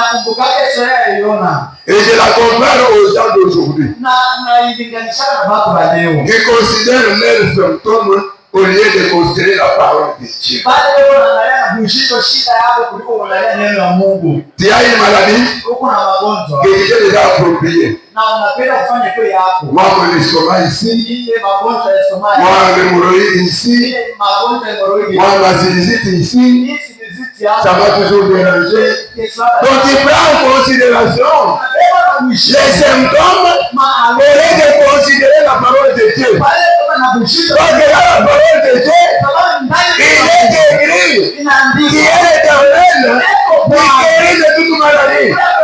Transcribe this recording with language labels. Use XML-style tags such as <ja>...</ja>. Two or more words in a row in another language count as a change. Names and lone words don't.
<fr>Et je la compare aux gens d'aujourd'hui. Qui considèrent leurs symptômes au lieu de considérer la parole de Dieu. Tu as une maladie que tu t'es déjà appropriée.</fr> <sw>na unapenda kufanya kwa yako.</sw> <fr>Moi, mon estomac ici.</fr> <sw>Ile magonjwa ya estomac.</sw> <fr>Moi, l'hémorroïde ici.</fr> <sw>Ile magonjwa ya hémorroïde.</sw> <fr>Moi, ma sinusite ici. Ça va toujours déranger. Donc, il prend en considération les symptômes au lieu de considérer la parole de Dieu. Donc, là, la parole de Dieu, il est écrit qui est l'éternel, qui guérit de toute maladie.</fr>